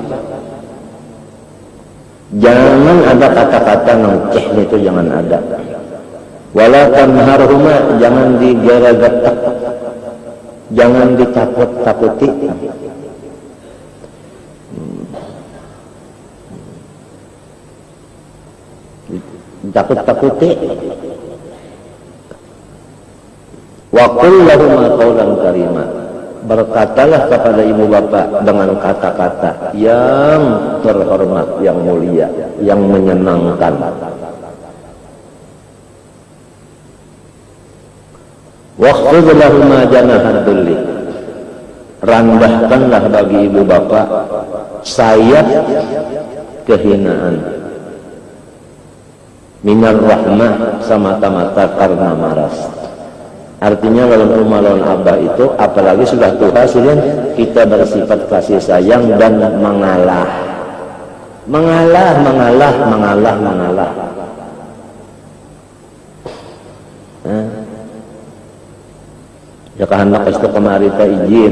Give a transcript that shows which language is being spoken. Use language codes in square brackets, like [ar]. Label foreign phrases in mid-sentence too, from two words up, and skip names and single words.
[bjn] jangan ada kata-kata ngeceh itu jangan ada [ar] ولا تنهرهما [bjn] jangan digara-gatak Jangan ditakut-takuti. Takut-takuti. [ar] وقل لهما قولا كريما. [bjn] Berkatalah kepada ibu bapak dengan kata-kata yang terhormat, yang mulia, yang menyenangkan. [ar] واخفض لهما جناح الذل. [bjn] Rendahkanlah bagi ibu bapak sayap kehinaan. [ar] من الرحمة, [bjn] semata-mata karena maras. Artinya lawan rumah lawan abah itu, apalagi sudah tua sudah, kita bersifat kasih sayang dan mengalah. Ya kehendak itu kemari ta izin.